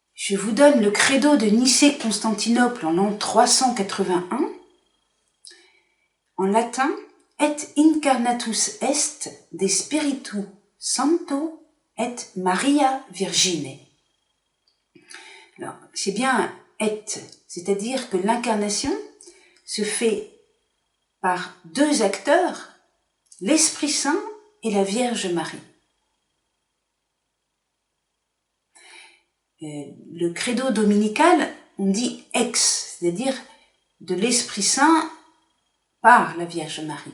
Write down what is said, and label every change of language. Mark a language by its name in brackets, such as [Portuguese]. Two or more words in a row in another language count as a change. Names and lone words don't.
[French] Je vous donne le credo de Nicée-Constantinople en l'an 381. En latin, [Latin] et incarnatus est de Spiritu Sancto et Maria Virgine. [French] Alors, c'est bien et, c'est-à-dire que l'incarnation se fait par deux acteurs, l'Esprit Saint et la Vierge Marie. Le credo dominical, on dit ex, c'est-à-dire de l'Esprit Saint par la Vierge Marie.